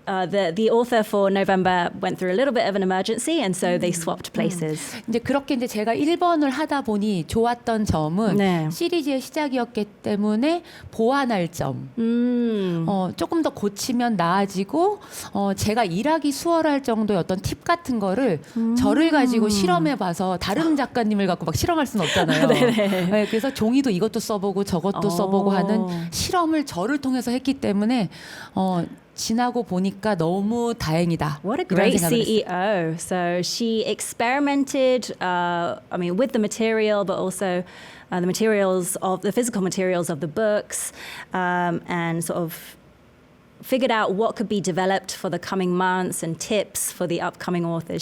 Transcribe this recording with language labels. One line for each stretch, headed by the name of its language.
English: the author for November went through a little bit of an emergency, and so they swapped places.
Korean: 이제 그렇게 이제 제가 1번을 하다 보니 좋았던 점은 네. 시리즈의 시작이었기 때문에 보완할 점. 조금 더 고치면 나아지고 제가 일하기 수월할 정도의 어떤 팁 같은 거를 저를 가지고 실험해봐서 다른 작가님을 갖고 막 실험할 수는 없잖아요. 네, 그래서 종이도 이것도 써보고 저것도 써보고 하는 실험을 저를 통해서 했기 때문에 지나고 보니까 너무 다행이다.
English: What a great CEO. So she experimented, with the material, but also the materials of the physical materials of the books, and sort of figured out what could be developed for the coming months and tips for the upcoming authors.